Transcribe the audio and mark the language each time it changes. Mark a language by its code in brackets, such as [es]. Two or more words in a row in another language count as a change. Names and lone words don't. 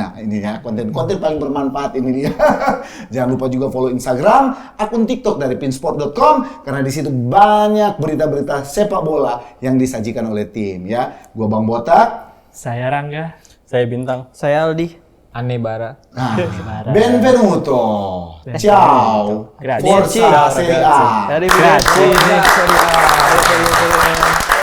[id] Nah ini ya konten-konten paling bermanfaat ini dia. Jangan lupa juga follow Instagram, akun TikTok dari pinsport.com karena di situ banyak berita-berita sepak bola yang disajikan oleh tim ya. Gua Bang Botak, Saya Rangga. Saya Bintang. Saya Aldi. Aneh bara. nah, [it] benvenuto, ciao, Grazie. forza Serie A. [id] Dari Serie A.